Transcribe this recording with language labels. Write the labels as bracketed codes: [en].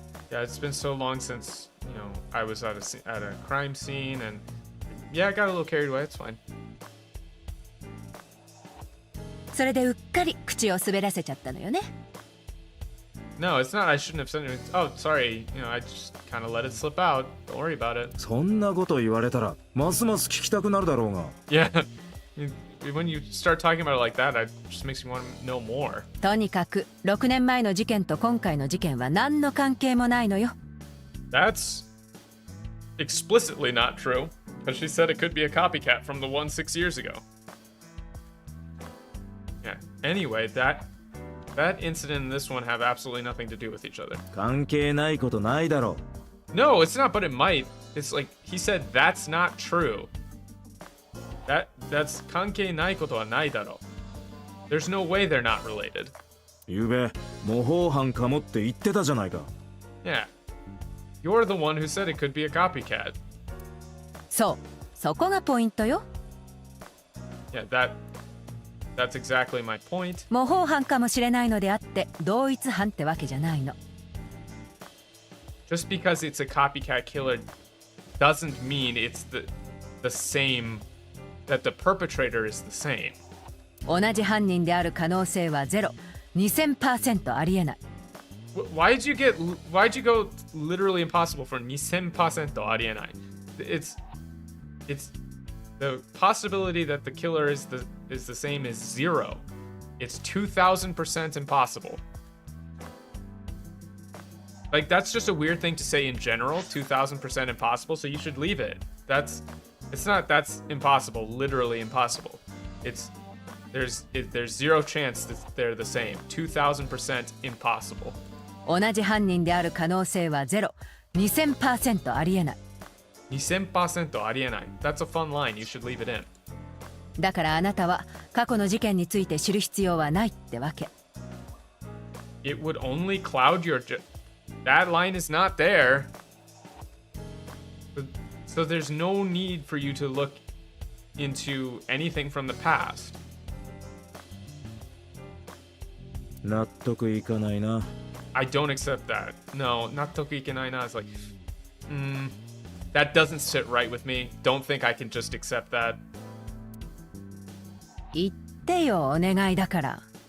[en] Yeah, it's been so long since, I was at a crime scene, and yeah, I got a little carried away. It's fine. [ja] それでうっかり口を滑らせちゃったのよね。 [en] No, it's not. I shouldn't have said anything. Oh, sorry. I just kind of let it slip out. Don't worry about it. [ja] そんなこと言われたらますます聞きたくなるだろうが。 [en] Yeah. When you start talking about it like that, it just makes me want to know more. [ja] とにかく6年前の事件と今回の事件は何の関係もないのよ。 [en] That's explicitly not true, because she said it could be a copycat from the one 6 years ago. Yeah. Anyway, that incident and this one have absolutely nothing to do with each other. [ja] 関係ないことないだろう。 [en] No, it's not, but it might. It's like he said that's not true. [ja] That's 関係ないことはないだろう. [en] There's no way they're not related. [ja] ゆうべ模倣犯かもって言ってたじゃないか。 [en] Yeah. You're the one who said it could be a copycat. [ja] そう、そこがポイントよ。 [en] Yeah, that's exactly my point. [ja] 模倣犯かもしれないのであって同一犯ってわけじゃないの。 [en] Just because it's a copycat killer doesn't mean it's the same, that the perpetrator is the same. [ja] 同じ犯人である可能性はゼロ、2000% ありえない。 [en] Why'd you go literally impossible for 2000% ありえない? It's the possibility that the killer is the same as zero. It's 2000% impossible. Like, that's just a weird thing to say in general, 2000% impossible, so you should leave it. That's impossible, literally impossible. There's zero chance that they're the same. 2000% impossible. [ja] 同じ犯人である可能性はゼロ、2000% ありえない。 2000% ありえない. [en] That's a fun line. You should leave it in. [ja] だからあなたは過去の事件について知る必要はないってわけ。 [en] It would only cloud your... That line is not there. So there's no need for you to look into anything from the past. [ja] 納得いかないな。 [en] I don't accept that. No, [ja] 納得いけないな [en] is like... that doesn't sit right with me. Don't think I can just accept that. [ja] 言ってよ、お願いだから。